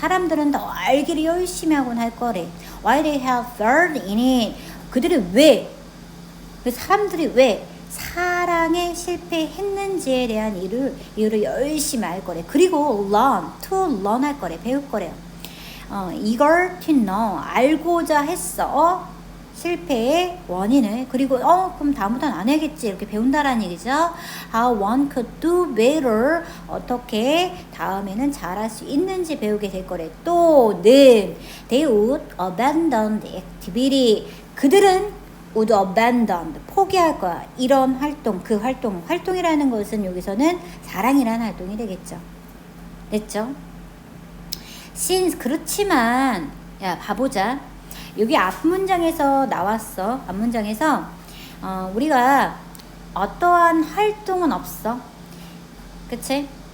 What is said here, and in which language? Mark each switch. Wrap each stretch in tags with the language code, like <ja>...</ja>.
<ko>사람들은 더 알기를 열심히 하곤 할 거래.</ko> <en>Why they have failed in it</en> <ko>그들이 사람들이 왜 사랑에 실패했는지에 대한 이유를 열심히 알 거래. 그리고 learn 할 거래. 배울 거래요.</ko> <en>eager to know</en> <ko>알고자 했어. 실패의 원인을. 그리고 그럼 다음부터는 안 해야겠지 이렇게 배운다라는 얘기죠.</ko> <en>How one could do better</en> <ko>어떻게 다음에는 잘할 수 있는지 배우게 될 거래. 또는</ko> <en>they would abandon the activity</en> <ko>그들은</ko> <en>would abandon</en> <ko>포기할 거야. 이런 활동 활동이라는 것은 여기서는 사랑이라는 활동이 되겠죠. 됐죠? since 그렇지만 봐보자. 여기 앞문장에서 나왔어. 앞문장에서 우리가 어떠한 활동은 없어. 그치?</ko>